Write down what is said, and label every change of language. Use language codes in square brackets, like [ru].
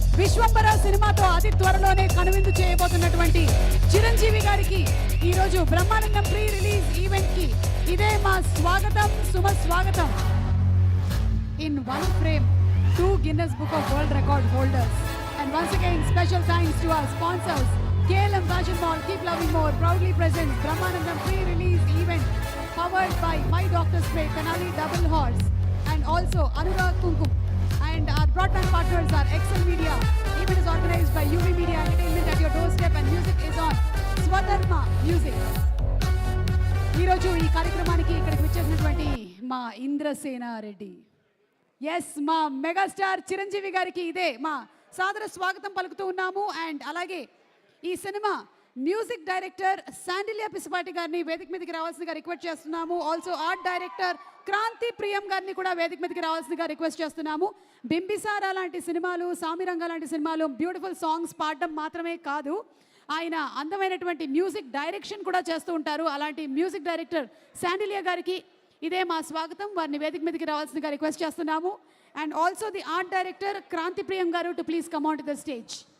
[te] విశ్వంబర సినిమాతో అతి త్వరలోనే కనువిందు చేయబోతున్నటువంటి చిరంజీవి గారికి ఈ రోజు బ్రహ్మానందం ప్రీ రిలీజ్ ఈవెంట్ కి ఇదే మా స్వాగతం, శుభ స్వాగతం. [en] In one frame 2 Guinness book of world record holders. And once again, special thanks to our sponsors. KLM Fashion Mall, Keep Loving More, proudly presents Brahmanandam pre-release event powered by My Doctor Spray, Kanali Double Horse, and also Anurag Kunkum. And our broadband partners are Excel Media. Event is organized by UV Media Entertainment at your doorstep, and music is on Swadharma Music. [te] ఈ రోజు ఈ కార్యక్రమానికి ఇక్కడికి వచ్చేసినటువంటి మా Indrasena Reddy, yes మా megastar Chiranjeevi గారికి ఇదే మా సాదర స్వాగతం పలుకుతూ ఉన్నాము. అండ్ అలాగే ఈ cinema music director Shandilya Pisapati గారిని వేదిక మీదకి రావాల్సిందిగా రిక్వెస్ట్ చేస్తున్నాము. ఆల్సో ఆర్ట్ డైరెక్టర్ క్రాంతి ప్రియం గారిని కూడా వేదిక మీదకి రావాల్సిందిగా రిక్వెస్ట్ చేస్తున్నాము. బింబిసారా లాంటి సినిమాలు, సామిరంగ లాంటి సినిమాలు బ్యూటిఫుల్ సాంగ్స్ పాడడం మాత్రమే కాదు, ఆయన అందమైనటువంటి మ్యూజిక్ డైరెక్షన్ కూడా చేస్తూ ఉంటారు. అలాంటి మ్యూజిక్ డైరెక్టర్ శాండిల్య గారికి ఇదే మా స్వాగతం. వారిని వేదిక మీదకి రావాల్సిందిగా రిక్వెస్ట్ చేస్తున్నాము. [en] And also the art director Kranti Priyam garu to please come on to the stage.